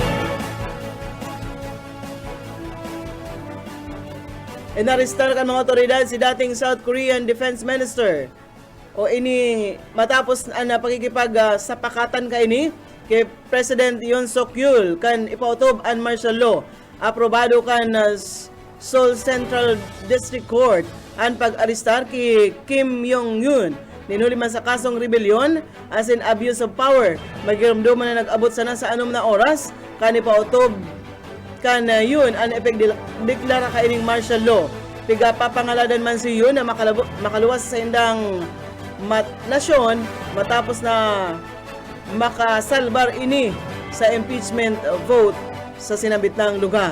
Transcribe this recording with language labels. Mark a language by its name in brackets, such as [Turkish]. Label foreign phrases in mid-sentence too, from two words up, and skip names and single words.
[Bikol] Inarestar kan mga otoridad si dating South Korean Defense Minister o ini matapos na pagkikipag-sapakatan ka ini kay President Yoon Suk Yeol kan ipautob ang [English] martial law. [Bikol] Aprobado kan Seoul Central District Court ang pag-arestar kay Kim Jong-un ninuli man sa kasong rebellion as in [English] abuse of power. [Bikol] Magiramduman na nag-abot sana sa anom na oras kani pa utob kan yun ang deklara kaining [English] martial law. [Bikol] Piga papangaladan man si yun na makaluwas sa indang nasyon matapos na makasalbar ini sa [English] impeachment vote [Bikol] sa sinabitang lugar.